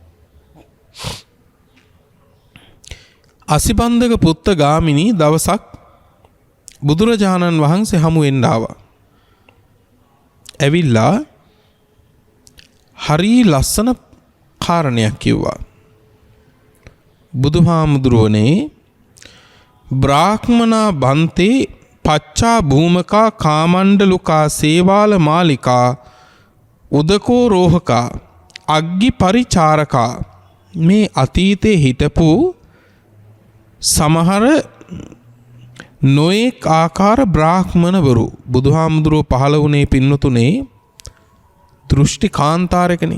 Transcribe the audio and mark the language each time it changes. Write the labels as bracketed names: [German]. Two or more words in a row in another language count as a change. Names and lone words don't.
[Sinhala] අසිබන්ධක පුත්ත ගාමිනී දවසක් බුදුරජාණන් වහන්සේ හමු වෙන්න ආවා. ඇවිල්ලා හරි ලස්සන කාරණයක් කිව්වා. බුදුහාමුදුරුවනේ [Pali] බ්‍රාහ්මනා බන්තේ පච්චා භූමකා කාමණ්ඩලුකා සේවාල මාලිකා උදකෝ රෝහකා අග්ගි පරිචාරකා [Sinhala] මේ අතීතේ හිටපු සමහර නොඑක් ආකාර බ්‍රාහ්මණවරු බුදුහාමුදුරුවෝ පහළ වුණේ පින්නතුනේ දෘෂ්ටි කාන්තාරකනේ.